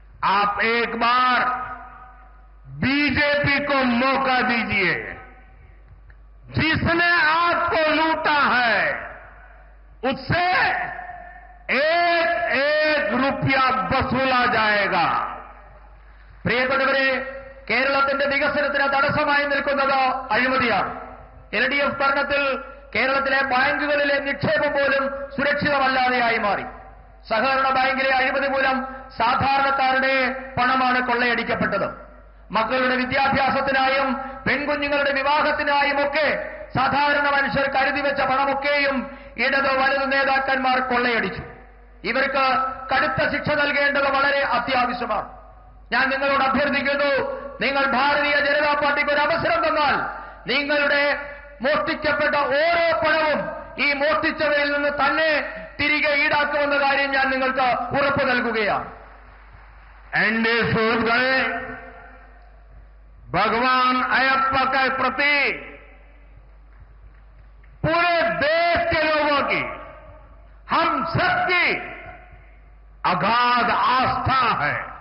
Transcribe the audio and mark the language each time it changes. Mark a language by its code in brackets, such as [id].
[hi] आप एक बार बीजेपी को मौका दीजिए। जिसने आपको लूटा है उससे एक रुपया वसूला जाएगा। [ml] പ്രിയപ്പെട്ടവരെ, കേരളത്തിന്റെ വികസനത്തിന് തടസ്സമായി നിൽക്കുന്നത് അഴിമതിയാണ്. എൽഡിഎഫ് ഭരണത്തിൽ കേരളത്തിലെ ബാങ്കുകളിലെ നിക്ഷേപം പോലും സുരക്ഷിതമല്ലാതെയായി മാറി. സഹകരണ ബാങ്കിലെ അഴിമതി മൂലം സാധാരണക്കാരുടെ പണമാണ് കൊള്ളയടിക്കപ്പെട്ടത്. മക്കളുടെ വിദ്യാഭ്യാസത്തിനായും പെൺകുഞ്ഞുങ്ങളുടെ വിവാഹത്തിനായുമൊക്കെ സാധാരണ മനുഷ്യർ കരുതിവെച്ച പണമൊക്കെയും ഇടത് വലതു നേതാക്കന്മാർ കൊള്ളയടിച്ചു. ഇവർക്ക് കടുത്ത ശിക്ഷ നൽകേണ്ടത് വളരെ അത്യാവശ്യമാണ്. ഞാൻ നിങ്ങളോട് അഭ്യർത്ഥിക്കുന്നു, നിങ്ങൾ ഭാരതീയ ജനതാ പാർട്ടിക്ക് ഒരു അവസരം തന്നാൽ നിങ്ങളുടെ മോഷ്ടിക്കപ്പെട്ട ഓരോ പണവും ഈ മോഷ്ടിച്ചവരിൽ നിന്ന് തന്നെ തിരികെ ഈടാക്കുമെന്ന കാര്യം ഞാൻ നിങ്ങൾക്ക് ഉറപ്പ് നൽകുകയാണ്. [hi] एनडीए सुहृद गए भगवान अयप्पा के प्रति पूरे देश के लोगों की, हम सबकी अगाध आस्था है।